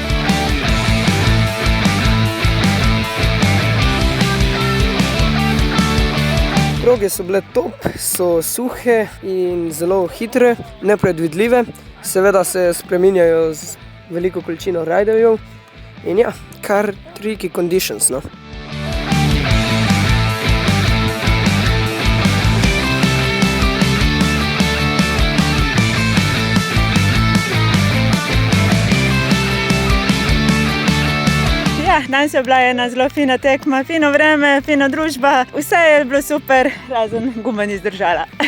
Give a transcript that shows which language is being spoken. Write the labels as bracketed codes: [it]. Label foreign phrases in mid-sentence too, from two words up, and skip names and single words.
[sl] Proge so bile top, so suhe in zelo hitre, nepredvidljive. Seveda se spreminjajo z veliko količino riderjev in ja, kar [en] tricky conditions, [sl] no. Danes je bila ena zelo fina tekma, fino vreme, fina družba, vse je bilo super, razen guma ni zdržala.